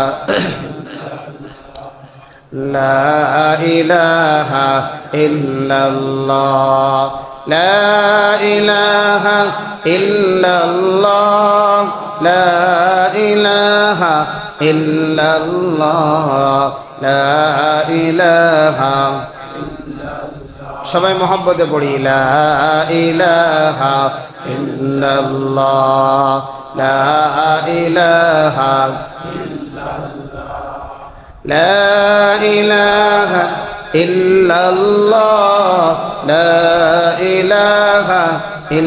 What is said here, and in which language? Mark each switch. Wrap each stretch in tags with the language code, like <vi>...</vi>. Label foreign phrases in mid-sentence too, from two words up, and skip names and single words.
<ar>لا الہ الا اللہ لا الہ الا اللہ لا الہ الا اللہ لا الہ.</ar> <bn>সবাই মহব্বতে পড়ি</bn> <ar>لا إله إلا الله لا إله لا إله إلا الله لا إله</ar>